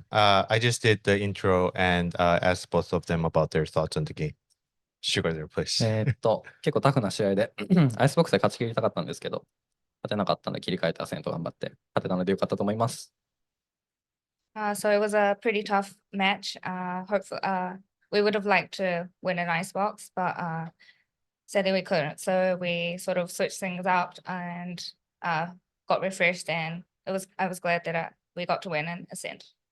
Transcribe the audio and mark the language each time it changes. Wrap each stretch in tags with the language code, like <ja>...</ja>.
<en>I just did the intro and asked both of them about their thoughts on the game. Sugarzero, please.</en> <ja>結構タフな試合でアイスボックスで勝ち切りたかったんですけど、勝てなかったので切り替えてアセント頑張って勝てたのでよかったと思います。</ja> <en>So it was a pretty tough match. Hopefully, we would have liked to win an icebox, but sadly we couldn't. So we sort of switched things up and got refreshed, and I was glad that we got to win an ascent.</en>